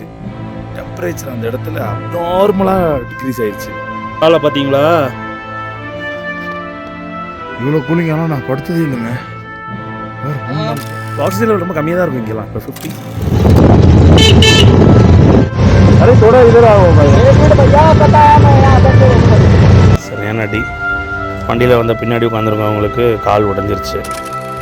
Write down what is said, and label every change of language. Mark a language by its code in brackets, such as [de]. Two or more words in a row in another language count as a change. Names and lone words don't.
[ta] டெம்பரேச்சர் அந்த இடத்துல அப்நார்மலாக டிக்ரீஸ் ஆயிடுச்சு. காலை பார்த்தீங்களா? இவ்வளோ கூலிங் ஆனால் நான் படுத்ததே இல்லைங்க. [en] oxygen level [ta] ரொம்ப கம்மியாக தான் இருக்கும் இங்கெல்லாம். [hi] இப்போ 50. அரே थोड़ा इधर आओ भाई. [ta] சரியான அடி. வண்டியில் வந்த பின்னாடி உட்காந்துருக்கவங்களுக்கு கால் உடஞ்சிருச்சு.